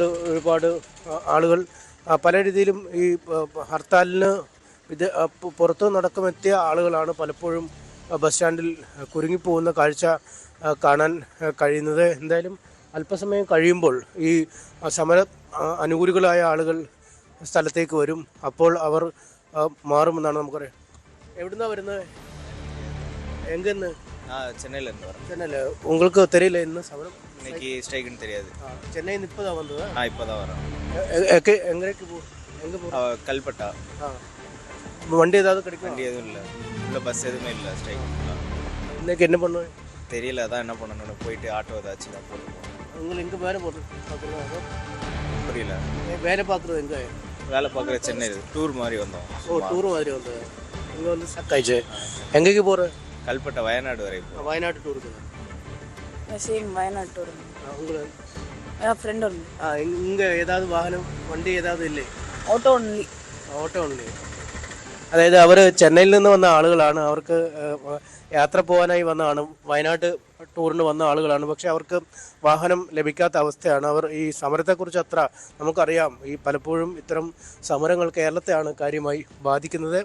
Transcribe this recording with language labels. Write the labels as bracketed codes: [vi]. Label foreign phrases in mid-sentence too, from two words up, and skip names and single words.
[ml] ഒരുപാട് ആളുകൾ പല രീതിയിലും ഈ ഹർത്താലിന് പുറത്തു നടക്കുമെത്തിയ ആളുകളാണ് പലപ്പോഴും ബസ് സ്റ്റാൻഡിൽ കുരുങ്ങിപ്പോകുന്ന കാഴ്ച കാണാൻ കഴിയുന്നത്. എന്തായാലും അല്പസമയം കഴിയുമ്പോൾ ഈ സമര അനുകൂലികളായ ആളുകൾ സ്ഥലത്തേക്ക് വരും. അപ്പോൾ അവർ മാറുമെന്നാണ് നമുക്കറിയാം. എവിടുന്നാണ് വരുന്നത്? എങ്കെന്ന്? [ta] சென்னையிலேருந்து வரேன். சென்னையில் உங்களுக்கு தெரியல இன்னும் சமரம்? இன்னைக்கு ஸ்ட்ரைக்குன்னு தெரியாது. சென்னையில் இப்போ தான் வந்தது? இப்போ தான் வரேன். எங்கே போ? கல்பட்டா. வண்டி ஏதாவது கிடைக்கும்? வண்டி எதுவும் இல்லை, உள்ள பஸ் எதுவுமே இல்லை. ஸ்ட்ரைக் இன்னைக்கு என்ன பண்ணுவேன் தெரியல, அதான் என்ன பண்ணணும்னு போயிட்டு ஆட்டோ ஏதாச்சும் தான் போட்டு போகணும். உங்களுக்கு எங்கே வேலை போட்டு பார்க்குறோம்? புரியல. வேலை பார்க்குறது எங்கே? வேலை பார்க்குற சென்னை டூர் மாதிரி வந்தோம். டூர் மாதிரி வந்தது. இங்கே வந்து ஸ்டக் ஆயிடுச்சு. எங்கேக்கு போகிற? கல்பட்டா, வயநாடு வரை. வயநாட்டு டூருக்கு? சேம் வயநாடு டூர். உங்களுக்கு ஃப்ரெண்ட் ஒன்று. இங்கே ஏதாவது வாகனம், வண்டி ஏதாவது ഇല്ലേ? [en] Auto only. Auto only. [ml] അതായത് അവർ ചെന്നൈയിൽ നിന്ന് വന്ന ആളുകളാണ്. അവർക്ക് യാത്ര പോകാനായി വന്നതാണ്. വയനാട് ടൂറിന് വന്ന ആളുകളാണ്. പക്ഷെ അവർക്ക് വാഹനം ലഭിക്കാത്ത അവസ്ഥയാണ്. അവർ ഈ സമരത്തെക്കുറിച്ച് അത്ര നമുക്കറിയാം. ഈ പലപ്പോഴും ഇത്തരം സമരങ്ങൾ കേരളത്തെയാണ് കാര്യമായി ബാധിക്കുന്നത്.